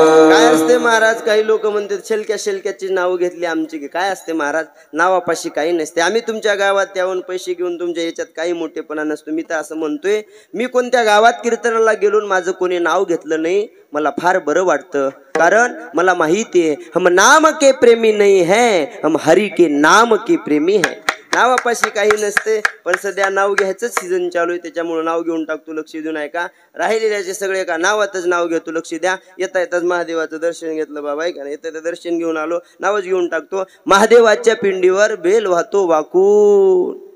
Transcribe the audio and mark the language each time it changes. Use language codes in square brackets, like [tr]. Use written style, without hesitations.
[mr] काय असते महाराज, काही लोक म्हणतात शेलक्या शेलक्याची नाव घेतली आमची. काय असते महाराज, नावापाशी काही नसते. आम्ही तुमच्या गावात त्याहून पैसे घेऊन तुमच्या याच्यात काही मोठेपणा नसतो. मी तर असं म्हणतोय, मी कोणत्या गावात कीर्तनाला गेलो माझं कोणी नाव घेतलं नाही, मला फार बरं वाटतं. कारण मला माहिती आहे [hi] हम नाम के प्रेमी नहीं है, हम हरि के नाम के प्रेमी है. [mr] नावापाशी काही नसते. पण सध्या नाव घ्यायचंच सीझन चालू आहे, त्याच्यामुळे नाव घेऊन टाकतो. लक्ष देऊ नये का, राहिलेल्याचे सगळे का नावातच नाव घेतो. लक्ष द्या. येता येताच महादेवाचं दर्शन घेतलं बाबा आहे का नाही, येता दर्शन घेऊन आलो, नावच घेऊन टाकतो. महादेवाच्या पिंडीवर बेल वाहतो वाकून.